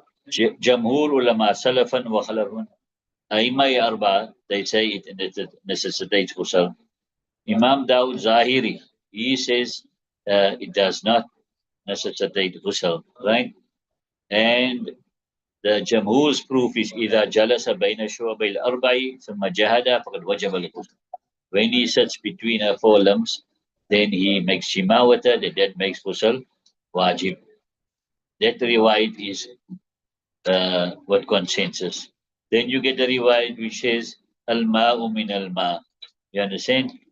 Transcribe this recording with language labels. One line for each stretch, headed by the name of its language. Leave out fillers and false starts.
Arabic: Jamhur ulama salafan wa khalafun. Aimai arba,
English: they say it necessitates ghusl. Imam Dawood Zahiri, he says it does not necessitate ghusl, right? And the Jamhur's proof is
Arabic: إذا جلس بين شعبي الأربع ثم جهد فقد وجب الغسل.
English: When he sits between her four limbs, then he makes shima with her, that makes ghusl wajib. That riwayat is what consensus. Then you get the riwayat which says
Arabic: al-ma'u min al-ma.
English: You understand?